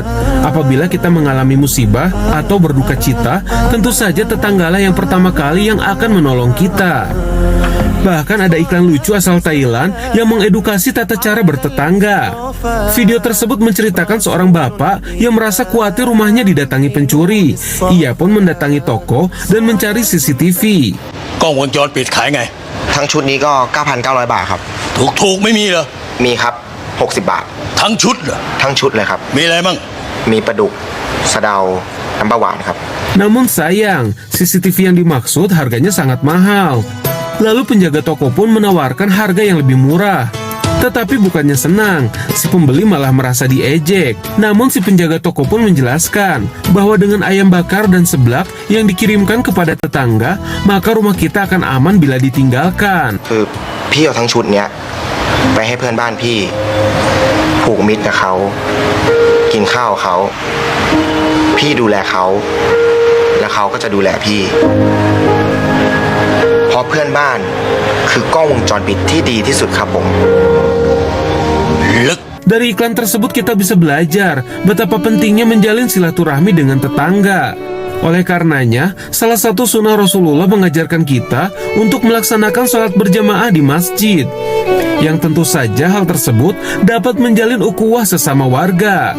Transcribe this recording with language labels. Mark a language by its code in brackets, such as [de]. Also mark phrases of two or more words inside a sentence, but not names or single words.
[id] Apabila kita mengalami musibah atau berduka cita, tentu saja tetanggalah yang pertama kali yang akan menolong kita. Bahkan ada iklan lucu asal Thailand yang mengedukasi tata cara bertetangga. Video tersebut menceritakan seorang bapak yang merasa khawatir rumahnya didatangi pencuri. Ia pun mendatangi toko dan mencari CCTV. [th] กล้องวงจรปิดขายไง ทั้งชุดนี้ก็ 9,900 บาทครับ ถูกไม่มีเหรอ มีครับ 60 บาท ทั้งชุดเหรอ ทั้งชุดเลยครับ มีอะไรมั่ง มีปลาดุกสะเดาน้ำปลาหวานครับ [id] Namun sayang, CCTV yang dimaksud harganya sangat mahal. Lalu penjaga toko pun menawarkan harga yang lebih murah. Tetapi bukannya senang, si pembeli malah merasa diejek. Namun si penjaga toko pun menjelaskan bahwa dengan ayam bakar dan seblak yang dikirimkan kepada tetangga, maka rumah kita akan aman bila ditinggalkan. [th] คือพี่เอาทั้งชุดเนี้ยไปให้เพื่อนบ้านพี่ผูกมิตรกับเขากินข้าวเขาพี่ดูแลเขาแล้วเขาก็จะดูแลพี่เพราะเพื่อนบ้านคือกล้องวงจรปิดที่ดีที่สุดครับผม [id] Dari iklan tersebut kita bisa belajar betapa pentingnya menjalin silaturahmi dengan tetangga. Oleh karenanya, salah satu sunnah Rasulullah mengajarkan kita untuk melaksanakan sholat berjamaah di masjid. Yang tentu saja hal tersebut dapat menjalin ukhuwah sesama warga.